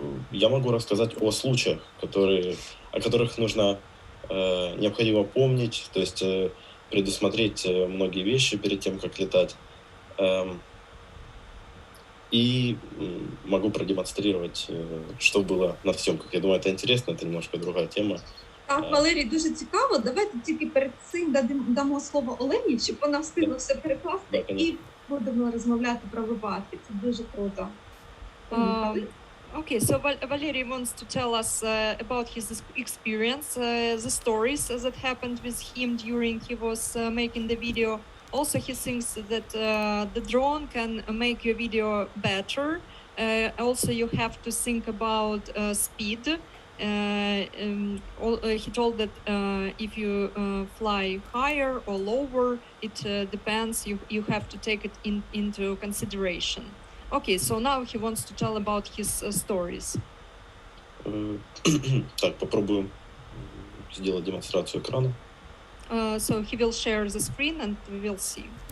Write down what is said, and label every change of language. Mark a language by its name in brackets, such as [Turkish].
[Russian] Я могу рассказать о случаях, о которых нужно необходимо помнить, то есть предусмотреть многие вещи перед тем, как летать. И могу продемонстрировать, что было на съемках. Я думаю, это интересно, это немножко другая тема. [Ukrainian] Так, Валерій, дуже цікаво. Давайте тільки перед цим дамо слово Олені, щоб вона встигла все перекласти, і будемо розмовляти про випадки. Це дуже круто. [English] Okay, so Valery wants to tell us about his experience, the stories that happened with him during he was making the video. Also, he thinks that the drone can make your video better. Also, you have to think about speed. He told that if you fly higher or lower, it depends. You have to take it into consideration. Okay, so now he wants to tell about his stories. [Russian] Так, попробуем сделать демонстрацию экрана. [English] So he will share the screen and we will see.